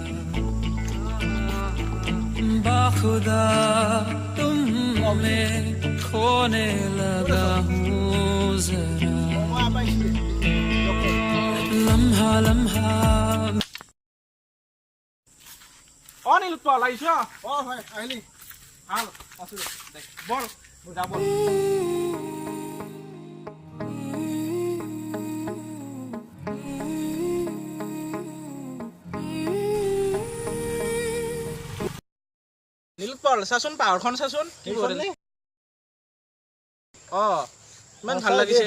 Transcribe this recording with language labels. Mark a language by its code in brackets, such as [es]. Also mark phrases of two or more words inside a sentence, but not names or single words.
[hi] बाखुदा तुम में खोने लगा हूँ जरा लम्हा लम्हा [as] নীলোৎপল আহিছ হয় আহিলি ভাল আছো দে বল যাব নীলোৎপল চাচোন পাহাৰখন চাচোন কি কৰিলে ইমান ভাল লাগিছে